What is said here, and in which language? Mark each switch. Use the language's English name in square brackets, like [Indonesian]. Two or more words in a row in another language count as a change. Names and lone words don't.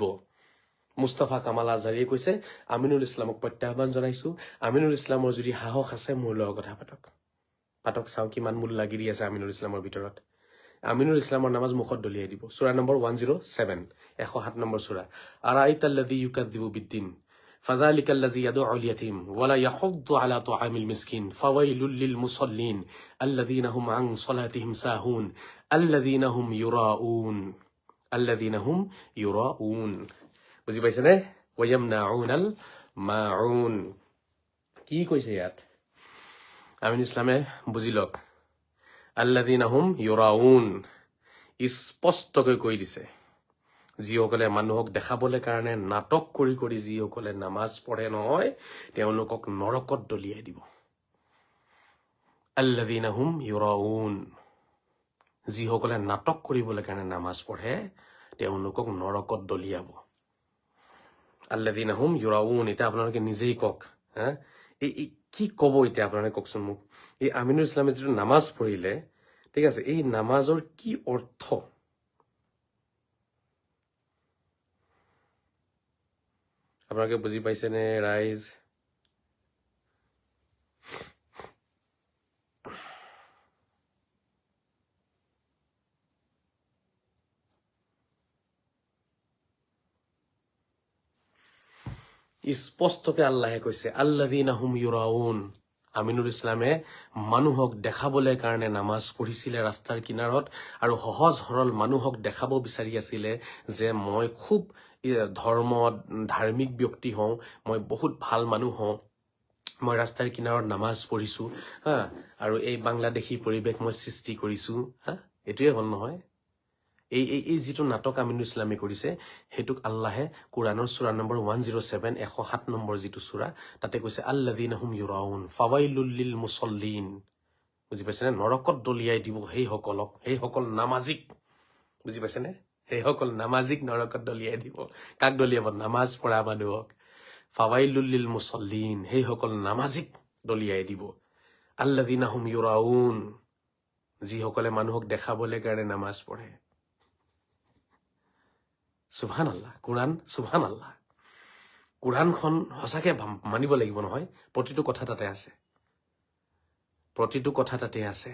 [Assamese] মুস্তাফা কামাল আজহাৰীয়ে কৈছে আমিনুল ইছলামক প্ৰত্যাহ্বান জনাইছো, আমিনুল ইছলামৰ যদি সাহস আছে মোৰ লগত কথা পাতক চাওঁ কিমান মূল লাগি আছে আমিনুল ইছলামৰ ভিতৰত। আমিনুল ইছলামৰ নামাজ মুখত দলিয়াই দিব। সূৰা নম্বৰ 107 107 নম্বৰ সূৰা। [Arabic] أرأيت الذي يكذب بالدين فذلك الذي يدعو اليتيم ولا يحض على طعام المسكين فويل للمصلين الذين هم عن صلاتهم ساهون الذين هم يراؤون [Assamese] বুজি পাইছেনে? [Arabic] ويمنعون الماعون [Assamese] কি কৈছে ইয়াত? আমিন ইছলামে বুজি লওক। [Arabic] الذين هم يراءون [Assamese] স্পষ্টকৈ কৈ দিছে, যিসকলে মানুহক দেখাবলৈ কাৰণে নাটক কৰি কৰি যিসকলে নামাজ পঢ়ে নহয় তেওঁলোকক নৰকত দলিয়াই দিব। [Arabic] الذين هم يراءون, [Assamese] যিসকলে নাটক কৰিবলৈ কাৰণে নামাজ পঢ়ে তেওঁলোকক নৰকত দলিয়াব। [Arabic] الذين هم يراءون, [Assamese] এতিয়া আপোনালোকে নিজেই কওক। এই কি ক'ব এতিয়া আপোনালোকে কওকচোন মোক। এই আমিনুল ইছলামে যিটো নামাজ পঢ়িলে, ঠিক আছে, এই নামাজৰ কি অৰ্থ? আপোনালোকে বুজি পাইছেনে ৰাইজ? স্পষ্টকে আল্লাহে কৈছে [Arabic] الذين هم يراءون. [Assamese] আমিনুল ইছলামে মানুহক দেখাবলৈ কাৰণে নামাজ পঢ়িছিলে ৰাস্তাৰ কিনাৰত, আৰু সহজ সৰল মানুহক দেখাব বিচাৰি আছিলে যে মই খুব ধাৰ্মিক ব্যক্তি হওঁ, মই বহুত ভাল মানুহ হওঁ, মই ৰাস্তাৰ কিনাৰত নামাজ পঢ়িছো আৰু এই বাংলাদেশী পৰিৱেশ মই সৃষ্টি কৰিছো। এইটোৱে হ'ল নহয়। এই যিটো নাটক আমিনুল ইছলামে কৰিছে সেইটোক আল্লাহে কোৰাণৰ সূৰা নম্বৰ 107 107 নম্বৰ যিটো সূৰা তাতে কৈছে [Arabic] الذين هم يراءون فويل للمصلين. [Assamese] বুজি পাইছেনে? নৰকত দলিয়াই দিব সেইসকল নামাজিক। বুজি পাইছেনে? সেইসকল নামাজিক নৰকত দলিয়াই দিব। কাক দলিয়াব? নামাজ পঢ়া মানুহক। [Arabic] فويل للمصلين, [Assamese] সেইসকল নামাজিক দলিয়াই দিব। [Arabic] الذين هم يراءون, [Assamese] যিসকলে মানুহক দেখাবলৈ কাৰণে নামাজ পঢ়ে। [Arabic] سبحان الله. কোৰআন, سبحان الله. [Assamese] কোৰআনখন সঁচাকে মানিব লাগিব নহয়। প্ৰতিটো কথা তাতে আছে।